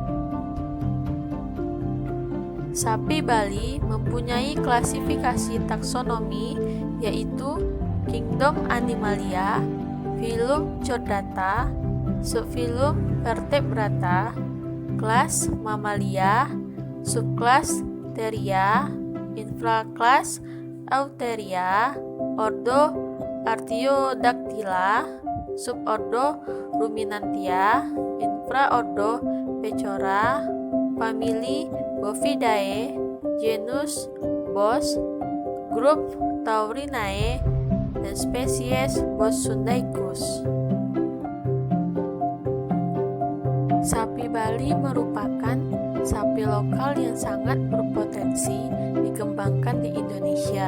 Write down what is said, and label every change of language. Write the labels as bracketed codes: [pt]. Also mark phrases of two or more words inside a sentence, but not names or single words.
[id] Sapi Bali mempunyai klasifikasi taksonomi yaitu Kingdom Animalia, Phylum Chordata, Subphylum Vertebrata, kelas Mamalia, subkelas Theria, infrakelas Eutheria, ordo Artiodactyla, subordo Ruminantia, infraordo Pechora, famili Bovidae, genus Bos, grup Taurinae, dan spesies Bos sundaicus. Sapi Bali merupakan sapi lokal yang sangat berpotensi dikembangkan di Indonesia.